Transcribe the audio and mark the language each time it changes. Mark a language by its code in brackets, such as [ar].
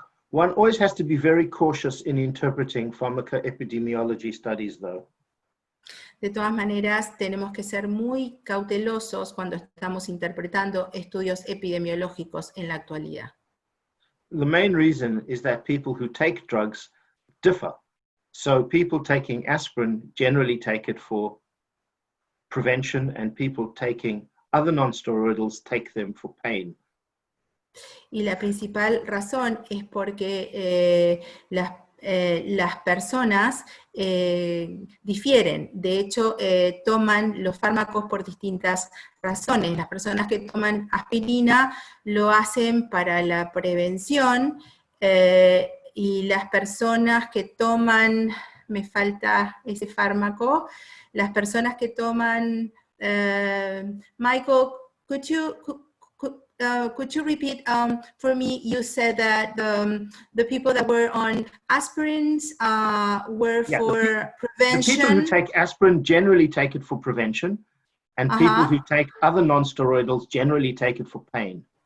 [en] One always has to be very cautious in interpreting pharmacoepidemiology studies, though. [es] De todas maneras, tenemos que ser muy cautelosos cuando estamos interpretando estudios epidemiológicos en la actualidad. [en] The main reason is that people who take drugs differ. So people taking aspirin generally take it for prevention, and people taking other non-steroidals take them for pain. [es] Y la principal razón es porque las personas difieren. De hecho, toman los fármacos por distintas razones. Las personas que toman aspirina lo hacen para la prevención, y las personas que toman, me falta ese fármaco, las personas que toman, Michael, [en] could you repeat for me? You said that the people that were on aspirins were for prevention. The people who take aspirin generally take it for prevention, and people who take other non-steroidals generally take it for pain.